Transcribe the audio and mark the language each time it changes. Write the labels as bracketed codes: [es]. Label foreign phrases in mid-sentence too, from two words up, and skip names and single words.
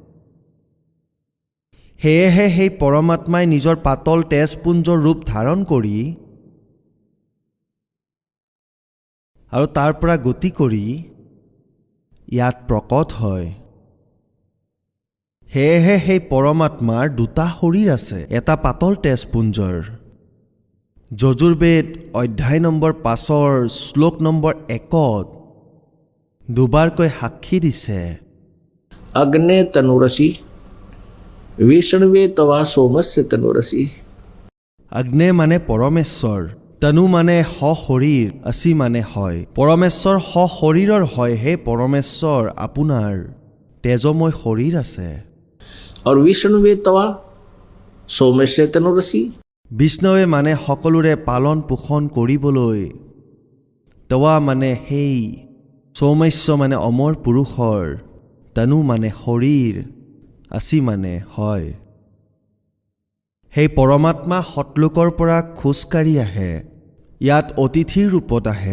[as] সেয়েহে সেই পৰমাত্মাই নিজৰ পাতল তেজপুঞ্জৰ ৰূপ ধাৰণ কৰি আৰু তাৰ পৰা গতি কৰি ইয়াত প্ৰকট হয়। সেয়েহে সেই পৰমাত্মাৰ দুটা শৰীৰ আছে, এটা পাতল তেজপুঞ্জৰ। যজুৰ্বেদ অধ্যায় নম্বৰ 5 শ্লোক নম্বৰ 1 দুবাৰকৈ সাক্ষী দিছে, [sa] अग्ने तनुरसी विष्णुवे तवा सोमस्य तनुरसी। [as] আগ্নে মানে পৰমেশ্বৰ, তনু মানে সশৰীৰ, অসি মানে হয়। পৰমেশ্বৰ সশৰীৰৰ হয়। হে পৰমেশ্বৰ, আপোনাৰ তেজময় শৰীৰ আছে। [sa] और विष्णुवे तवा सोमस्य तनुरसी। [as] বিষ্ণৱে মানে সকলোৰে পালন পোষণ কৰিবলৈ, তৱা মানে সেই, সৌম্য মানে অমৰ পুৰুষৰ, তনু মানে শৰীৰ, অসি মানে হয়। সেই পৰমাত্মা সৎলোকৰ পৰা খোজকাঢ়ি আহে, ইয়াত অতিথিৰ ৰূপত আহে।